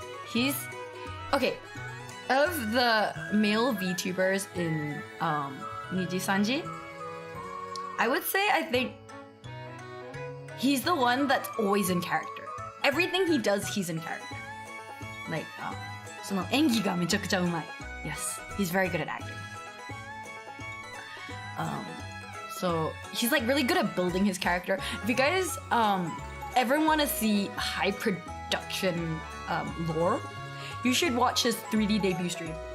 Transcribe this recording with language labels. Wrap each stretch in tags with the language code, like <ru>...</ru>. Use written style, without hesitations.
<en>He's okay. Of the male VTubers in Niji Sanji, I would say I think he's the one that's always in character. Everything he does, he's in character. Like,</en> <ja>その演技がめちゃくちゃうまい.</ja> <en>Yes, he's very good at acting. So he's like really good at building his character. If you guys ever want to see high production lore, you should watch his 3D debut stream.</en>